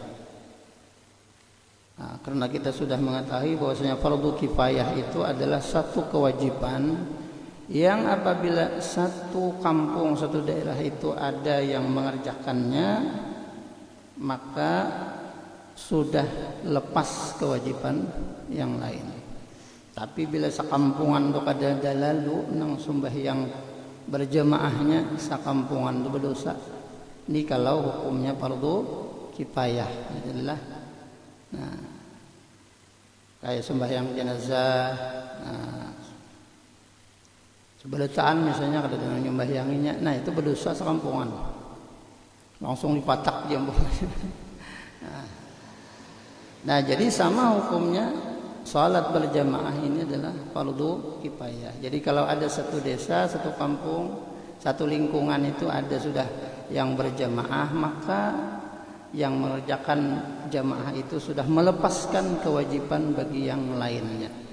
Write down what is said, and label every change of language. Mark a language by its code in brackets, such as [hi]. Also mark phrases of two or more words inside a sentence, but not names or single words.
[id] Nah, karena kita sudah mengetahui bahwasanya fardu kifayah itu adalah satu kewajiban yang apabila satu kampung, satu daerah itu ada yang mengerjakannya, maka sudah lepas kewajiban yang lain. [bjn] Tapi bila sakampungan itu kada dalalu nang sembahyang berjamaahnya, sakampungan itu berdosa. [id] Ini kalau hukumnya fardu kifayah adalah, nah, kayak sembahyang jenazah, nah, sebeletaan misalnya kada ada nyembahyanginya, nah itu berdosa sekampungan, langsung dipatak dia. Nah, jadi sama hukumnya salat berjamaah ini adalah fardu kifayah. Jadi kalau ada satu desa, satu kampung, satu lingkungan itu ada sudah yang berjamaah, maka yang mengerjakan jamaah itu sudah melepaskan kewajiban bagi yang lainnya.